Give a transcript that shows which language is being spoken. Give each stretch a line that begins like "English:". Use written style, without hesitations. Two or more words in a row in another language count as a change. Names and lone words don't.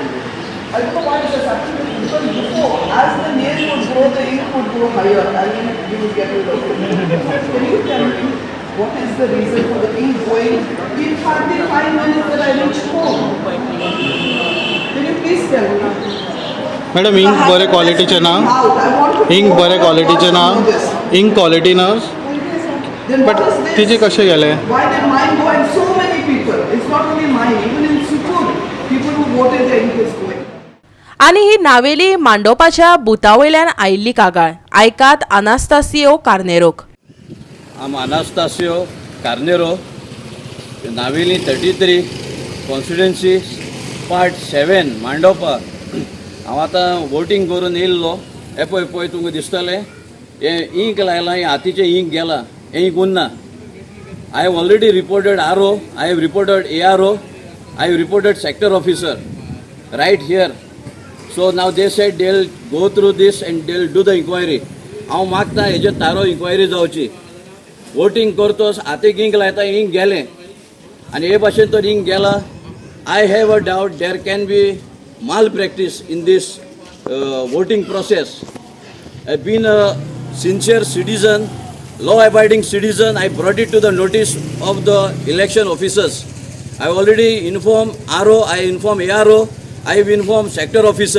English: I don't know why it has happened because before, as the nail would grow, the ink would go higher and then you would get rid of it. Can you tell me what is the reason for the ink going? In 5 minutes that I reached home. Can you please tell me?
Konkani: मॅडम इंक बरे क्वालिटीचे ना, इंक बरे क्वालिटीचे ना,
English: ink quality
Konkani: ना, बट तिचे कशे गेले?
English: Why did mine go and so many people? It's not only mine, even in Sukur, people who voted the ink is going.
Konkani: आणि ही नावेली मांडोवपाच्या बुतावयल्यान आयिल्ली कागाळ। आयकात अनास्तासियो कार्नेरोक।
English: I'm Anastasio Carnero, नावेली 33 constituency part 7 मांडोवपा।
Konkani: हांव आतां वोटींग करून येयल्लो। हे पळय तुमकां दिसतलें हे इंक लायलां, हे हातीचें इंक गेलां, हे इंक उरना।
English: I have already reported RO, I have reported ARO, I have reported sector officer right here. So now they said they'll go through this and they'll do the inquiry.
Konkani: हांव मागता हेजे तारो इन्क्वायरी जावची। वोटींग करतोस हातीक इंक लायता, इंक गेलें आनी हे भाशेन तर इंक गेला।
English: I have a doubt there can be malpractice in this voting process. I've been a sincere citizen, law-abiding citizen. I brought it to the notice of the election officers. I already informed RO, I informed ARO, I have informed sector officer.